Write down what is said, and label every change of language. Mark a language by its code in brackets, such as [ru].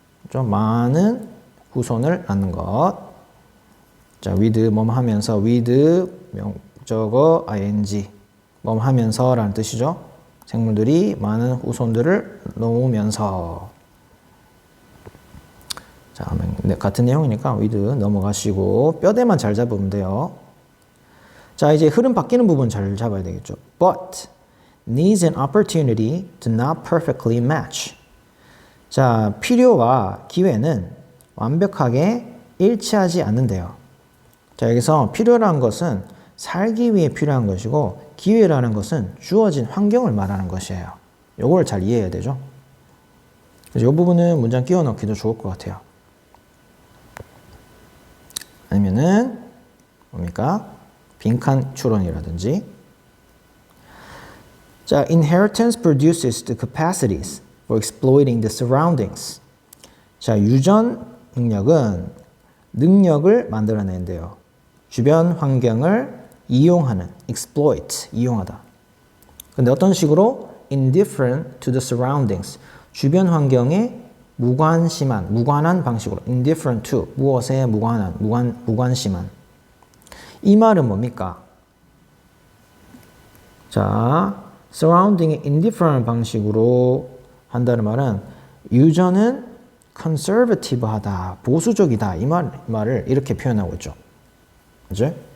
[ko] 좀 많은 후손을 낳는 것. 자, with 뭐뭐 하면서 with 명적어 ing 뭐뭐 하면서라는 뜻이죠. 생물들이 많은 후손들을 놓으면서. 자, 같은 내용이니까 with 넘어가시고 뼈대만 잘 잡으면 돼요. 자, 이제 흐름 바뀌는 부분 잘 잡아야 되겠죠. [en] But needs an opportunity to not perfectly match. [ko] 자, 필요와 기회는 완벽하게 일치하지 않는데요. 자, 여기서 필요라는 것은 살기 위해 필요한 것이고 기회라는 것은 주어진 환경을 말하는 것이에요. 요걸 잘 이해해야 되죠. 그래서 이 부분은 문장 끼워 넣기도 좋을 것 같아요. 아니면은 뭡니까? 빈칸 추론이라든지. [en] 자, inheritance produces the capacities for exploiting the surroundings. [ko] 자, 유전 능력은 능력을 만들어낸대요. 주변 환경을 이용하는, exploit, 이용하다. 근데 어떤 식으로? [en] indifferent to the surroundings. [ko] 주변 환경에 무관한 방식으로. indifferent to, 무엇에 무관한, 무관심한. 이 말은 뭡니까? 자, surrounding이 indifferent 방식으로 한다는 말은 유저는 conservative하다, 보수적이다 이 말을 이렇게 표현하고 있죠. 그죠?